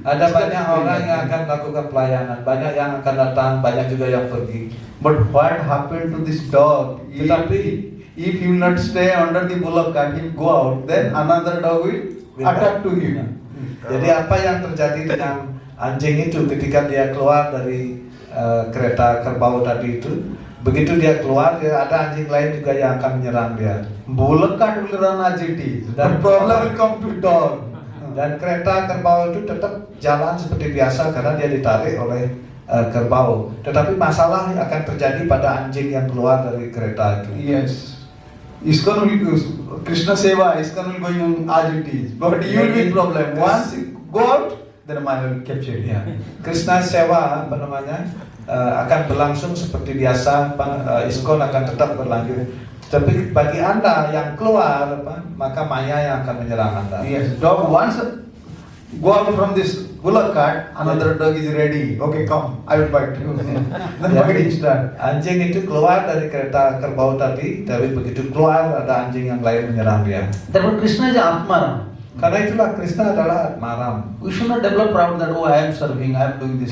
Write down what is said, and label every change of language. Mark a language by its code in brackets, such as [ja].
[id] Ada banyak orang yang akan melakukan pelayanan, banyak yang akan datang, banyak juga yang pergi. [en] But what happened to this dog? [id] Tetapi [en] If he will not stay under the bullock cart, he will go out. Then another dog will attack to him. [id] Jadi apa yang terjadi dengan anjing itu ketika dia keluar dari kereta kerbau tadi itu? Begitu dia keluar, ada anjing lain juga yang akan menyerang dia. [en] Bullock cart will run as it is. [id] Dan [en] The problem will come to dog. [id] Dan kereta kerbau itu tetap jalan seperti biasa karena dia ditarik oleh kerbau. Tetapi masalah yang akan terjadi pada anjing yang keluar dari kereta itu. [en] Yes. ISKCON will Krishna Seva, ISKCON will going on as it is. But you will be problem. Once you go out, then Maya will capture you. [id] Ya. Krishna Sewa akan berlangsung seperti biasa, ISKCON akan tetap berlanjut. Tapi bagi Anda yang keluar, maka Maya yang akan menyerang Anda. [en] Yes. Dog once go out from this bullock cart, another dog is ready. Okay, come, I will bite you. Then fighting start. [id] Anjing itu keluar dari kereta kerbau tadi, tapi begitu keluar ada anjing yang lain menyerang dia. [en] Therefore, Krishna is Atmaram. [id] Karena itulah Krishna adalah Atmaram. [en] We should not develop proud that I am serving, I am doing this.